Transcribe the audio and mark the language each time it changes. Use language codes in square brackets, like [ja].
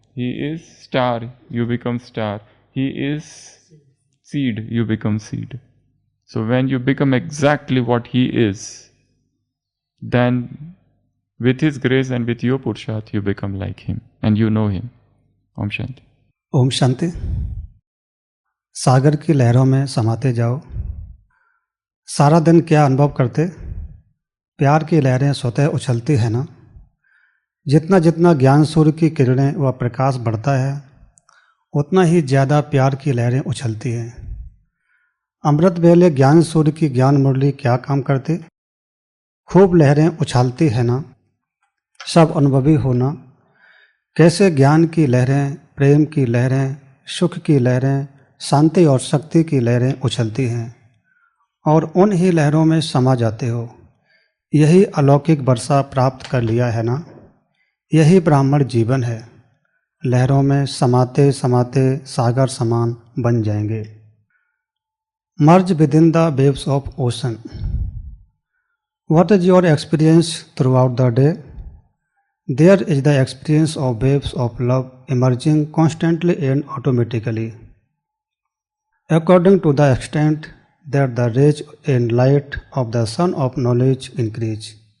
[en] He is star, you become star. He is seed, you become seed. So when you become exactly what He is, then with His grace and with your Purusharth, you become like Him and you know Him. Om Shanti. [hi] Om Shanti. सागर की लहरों में समाते जाओ, सारा दिन क्या अनुभव करते, प्यार की लहरें स्वतः उछलती है ना। जितना जितना ज्ञान सूर्य की किरणें व प्रकाश बढ़ता है, उतना ही ज़्यादा प्यार की लहरें उछलती हैं। अमृत वेले ज्ञान सूर्य की ज्ञान मुरली क्या काम करते, खूब लहरें उछालती है ना। सब अनुभवी होना, कैसे ज्ञान की लहरें, प्रेम की लहरें, सुख की लहरें, शांति और शक्ति की लहरें उछलती हैं और उन ही लहरों में समा जाते हो। यही अलौकिक वर्षा प्राप्त कर लिया है ना। यही ब्राह्मण जीवन है। लहरों में समाते समाते सागर समान बन जाएंगे। [en] Merge within the waves of ocean. What is your experience throughout the day? There is the experience of waves of love emerging constantly and automatically, according to the extent that the rays and light of the sun of knowledge increase.